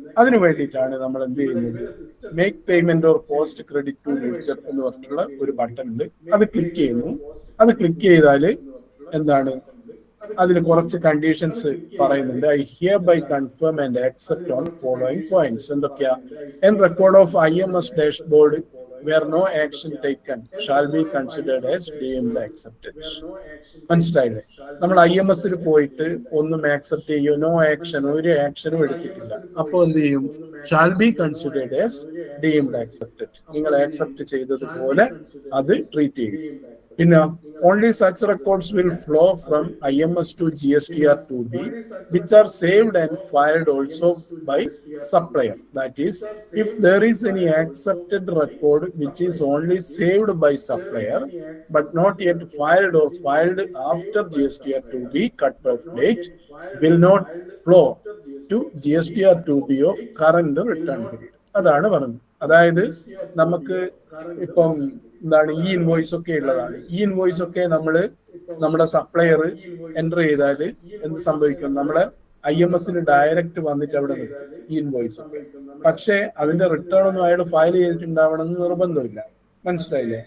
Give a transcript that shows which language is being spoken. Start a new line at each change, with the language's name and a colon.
Malayalam: അതിനു വേണ്ടിയിട്ടാണ് നമ്മൾ എന്ത് ചെയ്യുന്നത്, make payment or post credit to ledger എന്ന് പറഞ്ഞിട്ടുള്ള ഒരു ബട്ടൺ ഉണ്ട്. അത് ക്ലിക്ക് ചെയ്യുന്നു. അത് ക്ലിക്ക് ചെയ്താൽ എന്താണ്, അതിൽ കുറച്ച് കണ്ടീഷൻസ് പറയുന്നുണ്ട്.
English: I hereby confirm and accept on following points.
Malayalam: എന്തൊക്കെയാ?
English: An record of IMS dashboard where no action taken shall be considered as deemed accepted.
Malayalam: മനസ്സിലായില്ലേ? നമ്മൾ IMS പോയിട്ട് ഒന്നും ആക്സെപ്റ്റ് ചെയ്യോ, നോ ആക്ഷൻ, ഒരു ആക്ഷനും എടുത്തിട്ടില്ല. അപ്പോൾ എന്ത് ചെയ്യും?
English: Shall be considered as deemed accepted.
Malayalam: നിങ്ങൾ ആക്സെപ്റ്റ് ചെയ്തതുപോലെ അത് ട്രീറ്റ് ചെയ്യും. പിന്നെ
English: only such records will flow from IMS to GSTR 2B which are saved and filed also by supplier. That is, if there is any accepted record which is only saved by supplier but not yet filed or filed after GSTR 2B cut-off date will not flow to GSTR 2B of current return period.
Malayalam: അതാണ് പറഞ്ഞത്. അതായത് നമുക്ക് ഇപ്പം എന്താണ്, ഈ invoice ഒക്കെ ഉള്ളതാണ്. ഈ ഇൻവോയ്സ് ഒക്കെ നമ്മുടെ സപ്ലയർ എൻ്റർ ചെയ്താൽ എന്ത് സംഭവിക്കും? നമ്മളെ IMS ഡയറക്റ്റ് വന്നിട്ട് അവിടെ നിൽക്കും ഈ ഇൻവോയ്സ് ഒക്കെ. പക്ഷേ അതിന്റെ റിട്ടേൺ ഒന്നും അയാൾ ഫയൽ ചെയ്തിട്ടുണ്ടാവണം എന്ന് നിർബന്ധമില്ല. മനസ്സിലായില്ലേ?